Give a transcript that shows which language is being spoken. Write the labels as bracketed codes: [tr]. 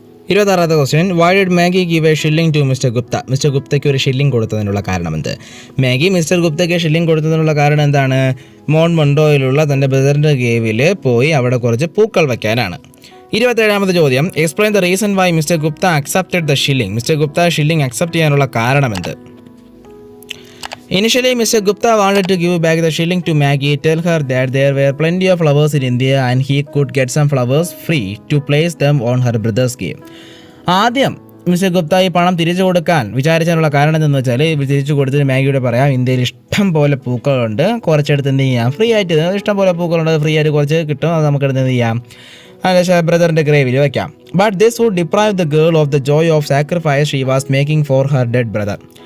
[ml] 26ാമത്തെ question, [en] Why did Maggie give a shilling to mister Gupta? [ml] Mister ഗുപ്തയ്ക്ക് ഒരു shilling കൊടുത്തതിനുള്ള കാരണം എന്ത്? Maggi mister ഗുപ്തയ്ക്ക് shilling കൊടുത്തതിനുള്ള കാരണം എന്താണ്? മോൺമൊണ്ടോയിലുള്ള തൻ്റെ ബ്രദറിൻ്റെ കേവിൽ പോയി അവിടെ കുറച്ച് പൂക്കൾ വയ്ക്കാനാണ്. 27ാമത്തെ ചോദ്യം, [en] Explain the reason why mister Gupta accepted the shilling? [ml] Mister Gupta shilling accept ചെയ്യാനുള്ള കാരണം എന്ത്? [en] Initially, Mr. Gupta wanted to give back the shilling to Maggie, tell her that there were plenty of flowers in India and he could get some flowers free to place them on her brother's grave. [ml] ആദ്യം mister Gupta ഈ പണം തിരിച്ചു കൊടുക്കാൻ വിചാരിച്ചതിനുള്ള കാരണം എന്താണെന്ന് വെച്ചാൽ, തിരിച്ചു കൊടുത്തിട്ട് മാഗിയോട് പറയാം, ഇന്ത്യയിൽ ഇഷ്ടം പോലെ പൂക്കളുണ്ട്, കുറച്ചെടുത്ത് എന്ത് ചെയ്യാം, ഫ്രീ ആയിട്ട് ഇഷ്ടം പോലെ പൂക്കളുണ്ട്, ഫ്രീ ആയിട്ട് കുറച്ച് കിട്ടും, അത് നമുക്കെടുത്ത് എന്ത് ചെയ്യാം, ബ്രദറിൻ്റെ ഗ്രേവിൽ വയ്ക്കാം. [en] But this would deprive the girl of the joy of sacrifice she was making for her dead brother.